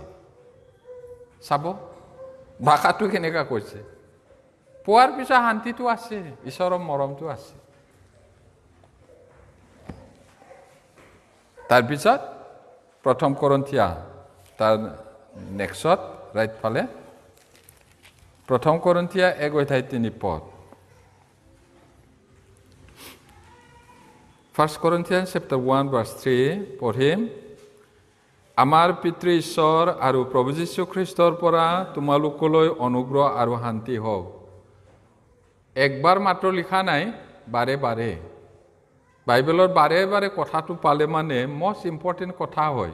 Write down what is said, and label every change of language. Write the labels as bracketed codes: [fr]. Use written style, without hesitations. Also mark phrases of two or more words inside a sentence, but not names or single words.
[as] চাব ভাষাটো কেনেকুৱা কৈছে, পোৱাৰ পিছত শান্তিটো আছে, ঈশ্বৰৰ মৰমটো আছে। তাৰপিছত প্ৰথম কৰিন্থিয়া তাৰ [en] next right [as] ফালে, প্ৰথম কৰিন্থিয়া 1 অধ্যায় 3 পদ। [en] 1 Corinthians chapter 1 verse 3 [as] পঢ়িম। আমাৰ পিতৃ ঈশ্বৰ আৰু প্ৰভু যীশু খ্ৰীষ্টৰ পৰা তোমালোকলৈ অনুগ্ৰহ আৰু শান্তি হওক। একবাৰ মাত্ৰ লিখা নাই, বাৰে বাৰে। বাইবেলৰ বাৰে বাৰে কথাটো পালে মানে [en] most important [as] কথা হয়।